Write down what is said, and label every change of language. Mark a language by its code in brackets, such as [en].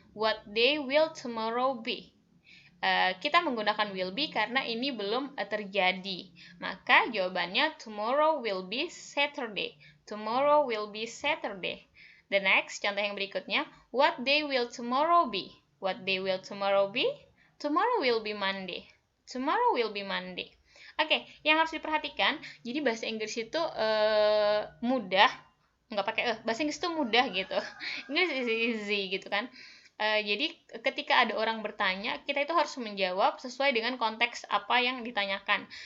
[en] What day will tomorrow be? [id] Kita menggunakan will be karena ini belum terjadi. Maka jawabannya [en] tomorrow will be Saturday. Tomorrow will be Saturday. The next, [id] contoh yang berikutnya, [en] what day will tomorrow be? What day will tomorrow be? Tomorrow will be Monday. Tomorrow will be Monday. [id] Oke, yang harus diperhatikan, jadi bahasa Inggris itu mudah, nggak pakai bahasa Inggris itu mudah gitu. [en] English is easy [id] gitu kan. Jadi ketika ada orang bertanya, kita itu harus menjawab sesuai dengan konteks apa yang ditanyakan.